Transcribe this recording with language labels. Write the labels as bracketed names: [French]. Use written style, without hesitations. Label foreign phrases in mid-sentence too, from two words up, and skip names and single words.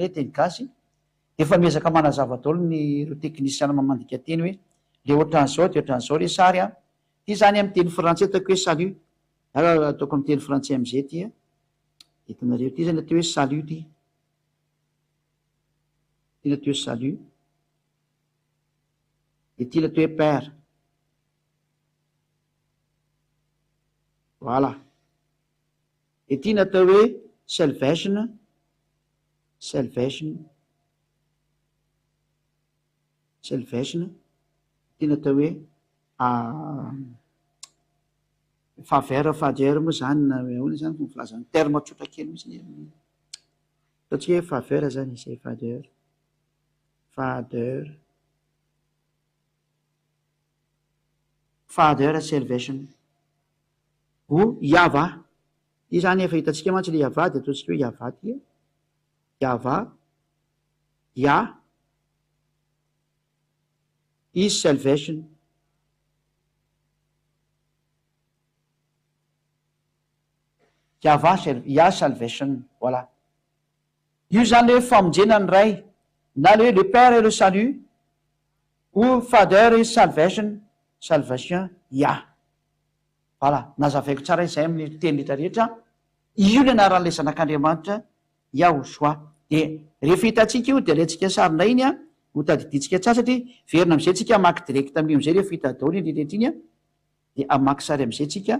[Malagasy] mile teny gasy efa miezaka manazava daholo ny ro teknisiana mamandika teny hoe le ohatran'izao de ohatran'izao le sary a ty zany amin'ny teny frantsay ataoko hoe salut ataoko amin'ny teny frantsay am'izay ty a hitanareo ty zany atao hoe salut ty ty natao hoe salut de ty natao hoe père voilà de ty natao hoe salvation ty natao hoe faveur fader moa zany na hoana zany fo filazany terme tsotra kely mihitsy ataotsika hoe faveur zany izay fader salvation o iava ty zany efa hitatsika mantsy le iava de ataotsika hoe iava ty Yahva, [English] Yah is salvation. Yahva, Yah salvation. [Malagasy] Voilà. Io zany hoe famonjena ny ray, na [French] le Père et le salut, [Malagasy] ou Father et salvation, salvation, Yah. Voilà, nazavaiko tsara izay amin'ny teny rehetrarehetra. Io ny anaran'ilay zanak'Andriamanitra, Yahoshua. De rehefa hitantsika io, de alentsika sarina iny a, ho tadiditsika tsara satria verina am'izay tsika amaky direct amin'izay rehefa hita daholo iny rehetra iny a, de amaky sary am'izay tsika.